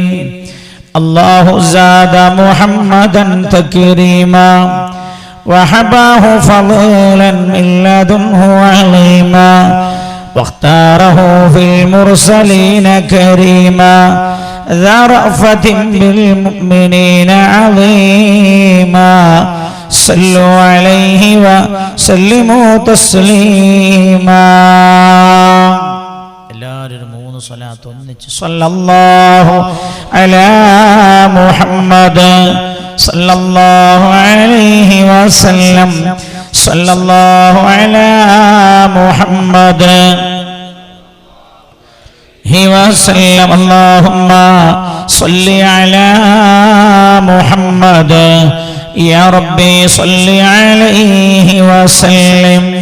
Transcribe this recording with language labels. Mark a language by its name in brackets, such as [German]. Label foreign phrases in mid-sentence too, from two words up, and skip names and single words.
[Arabic] الله زاد محمدا تكريما وحباه فضلا من لدنه عليما واختاره في المرسلين كريما ذا رأفة بالمؤمنين عظيما. صلوا عليه وسلموا تسليما. [Malayalam] എല്ലാവരും 3 3 സ്വലാത്ത് ഒന്നിച്ച് [Arabic] صلى الله على محمد صلى الله عليه وسلم صلى الله على محمد وسلم اللهم صل على محمد يا ربي صل عليه وسلم.